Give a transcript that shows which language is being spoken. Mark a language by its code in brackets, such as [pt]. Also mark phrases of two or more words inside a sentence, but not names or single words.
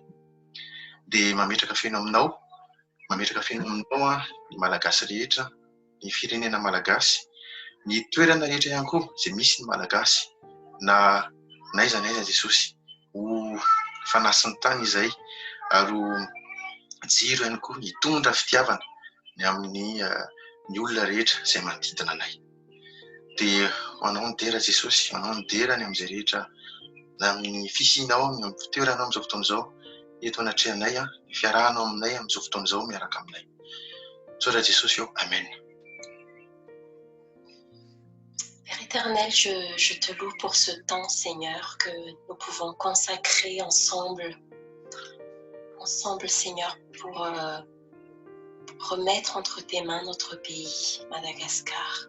[mg] Dia mametraka feno aminao ny malagasy rehetra, ny firenena malagasy, ny toerana rehetra ihany koa izay misy ny malagasy, na aiza Jesosy ho fanasiny tany izay ary ho jiro ihany koa hitondra fitiavana ny amin'ny ny olona rehetra izay manodidina anay. Dia hoanao ny dera Jesosy, hoanao ny dera ny amin'izay rehetra amin'ny fisianao amin'ny fitoeranao amin'izao fotoana izao, eto anatrehanay, ny fiarahanao aminay amin'izao fotoana izao miaraka aminay. Saotra Jesosy eo, amen. [fr] Père éternel, je te loue pour ce temps, Seigneur, que nous pouvons consacrer ensemble, Seigneur, pour remettre entre tes mains notre pays, Madagascar.